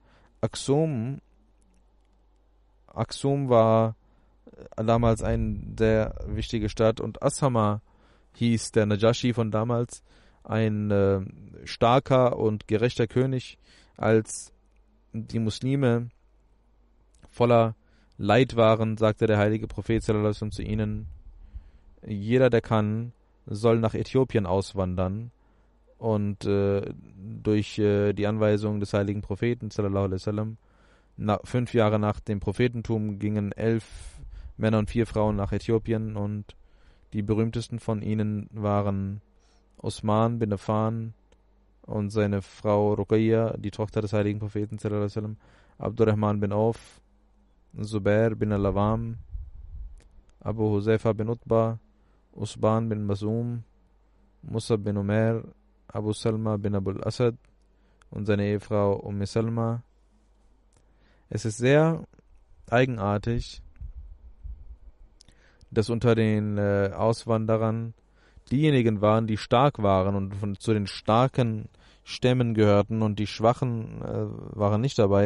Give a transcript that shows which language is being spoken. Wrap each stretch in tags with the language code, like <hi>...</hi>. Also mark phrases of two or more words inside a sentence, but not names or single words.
<de>Aksum war damals eine sehr wichtige Stadt, und Ashama hieß der Najashi von damals, ein starker und gerechter König. Als die Muslime voller Leid waren, sagte der heilige Prophet</de> <ar>صلى الله عليه وسلم</ar> <de>zu ihnen, jeder, der kann, soll nach Äthiopien auswandern. Und durch die Anweisung des heiligen Propheten</de> <ar>صلى الله عليه وسلم,</ar> <de>5 Jahre nach dem Prophetentum gingen 11 Männer und 4 Frauen nach Äthiopien, und die berühmtesten von ihnen waren Osman bin Affan und seine Frau Ruqayya, die Tochter des heiligen Propheten</de> <ar>صلى الله عليه وسلم,</ar> <de>Abdurrahman bin Auf, Zubair bin al-Awam, Abu Huzaifa bin Utba, Usban bin Masum, Musab bin Umair, Abu Salma bin Abul Asad und seine Ehefrau Salma. Es ist sehr eigenartig, dass unter den Auswanderern diejenigen waren, die stark waren und zu den starken Stämmen gehörten, und die Schwachen waren nicht dabei.</de>